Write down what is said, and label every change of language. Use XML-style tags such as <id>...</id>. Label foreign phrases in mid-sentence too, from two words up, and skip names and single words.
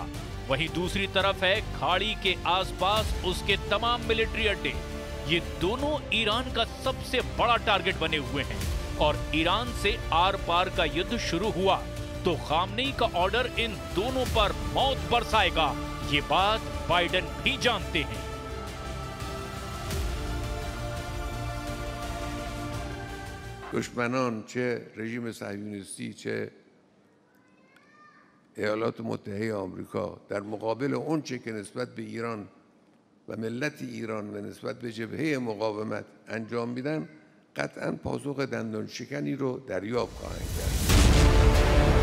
<hi>वहीं दूसरी तरफ है खाड़ी के आसपास उसके तमाम मिलिट्री अड्डे। ये दोनों ईरान का सबसे बड़ा टारगेट बने हुए हैं और ईरान से आर पार का युद्ध शुरू हुआ तो खामनेई का ऑर्डर इन दोनों पर मौत बरसाएगा। ये बात बाइडेन भी जानते हैं।</hi> <fa>دشمنان چه رژیم صهیونیستی چه ایالات متحده آمریکا در مقابل اونچه که نسبت به ایران و ملت ایران و نسبت به جبهه مقاومت انجام میدن قطعاً پاسخ دندان شکنی رو دریافت خواهند کرد.</fa>